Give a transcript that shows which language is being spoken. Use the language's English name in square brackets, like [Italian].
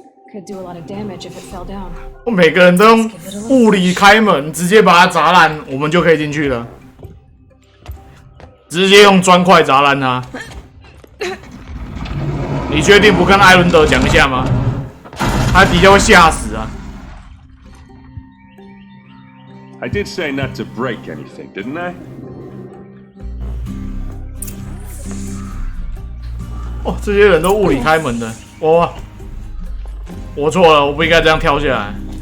[English] Could do a lot of damage if it fell down. [Chinese] 我每个人都用物理开门，直接把它砸烂，我们就可以进去了。直接用砖块砸烂它。你确定不跟艾伦德讲一下吗？他底下会吓死啊！ [English] I did say not to break anything, didn't I? [Chinese] 哦，这些人都物理开门的，我错了，我不应该这样跳下来。